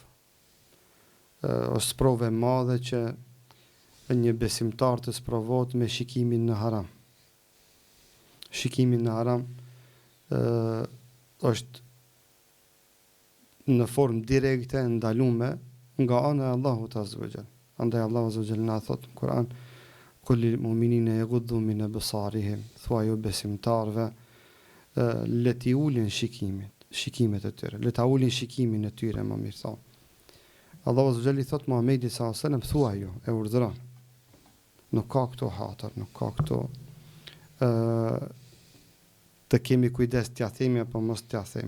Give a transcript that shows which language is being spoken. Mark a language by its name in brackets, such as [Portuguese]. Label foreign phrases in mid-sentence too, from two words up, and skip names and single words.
[Albanian] Është sprovë e madhe që një besimtar të sprovohet me shikimin në haram. Shikimi në haram është në formë direkte ndalume nga ana e Allahut [Arabic] عز وجل. [Albanian] Andaj Allahu [Arabic] عز وجل [Albanian] na thot në Kur'an: [Arabic] "كل مؤمنين يغضوا من أبصارهم", [Albanian] thua ju besimtarve, le t'i ulin shikimet e tyre, le ta ulin shikimin e tyre, më mirë thonë. Allahu [Arabic] عز وجل [Albanian] i thot Muhamedit [Arabic] صلى الله عليه وسلم, [Albanian] thua ju, e urdhëron. Nuk ka këto hatër, nuk ka këto të kemi kujdes t'ja themi apo mos t'ja themi.